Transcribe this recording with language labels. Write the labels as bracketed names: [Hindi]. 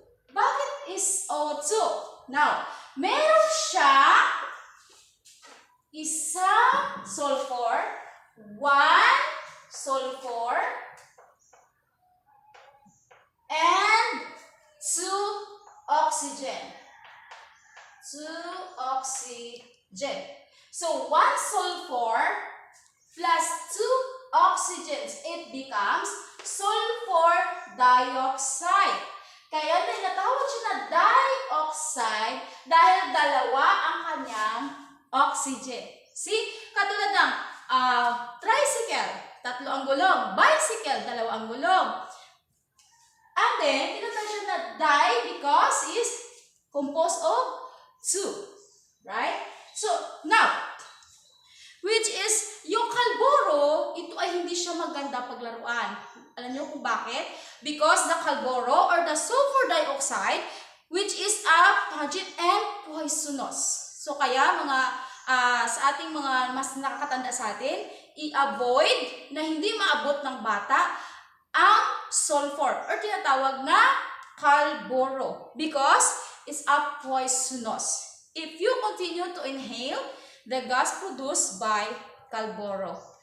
[English] Bakit is O2? Now, [Filipino] meron siya isang [English] sulfur, one sulfur, and two oxygen. Two oxygen. So, one sulfur plus two oxygens, it becomes sulfur dioxide. [Filipino] Kaya tinatawag siya na dioxide dahil dalawa ang kanyang oxygen. See? Katulad ng tricycle, tatlo ang gulong. Bicycle, dalawa ang gulong. [English] And then, [Filipino] tinatawag siya na [English] di because is composed of two. Right? [Filipino] So, now, which is, yung kalboro, ito ay hindi siya maganda paglaruan. Alam niyo kung bakit? [English] Because the kalboro or the sulfur dioxide, which is a pungent and poisonous. [Filipino] So, kaya mga sa ating mga mas nakakatanda sa atin, i-avoid na hindi maabot ng bata ang sulfur or tinatawag na kalboro [English] because it's a poisonous. If you continue to inhale the gas produced by kalboro.